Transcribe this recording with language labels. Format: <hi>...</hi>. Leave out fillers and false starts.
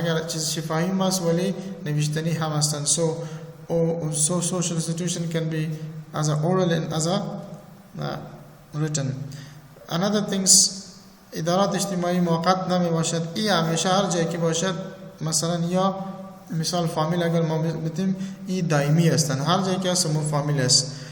<fa>اگر چیز شفاهی است ولی نوشتنی هم هستند.</fa> <en>So social institution can be as a oral and as a written. Another things</en> <fa>ادارات اجتماعی موقت نمی باشد. این همیشه هر جایی که باشد، مثلا یا مثال فامیل اگر ما بتیم این دائمی هستند، هر جایی که هست ما فامیل است.</fa>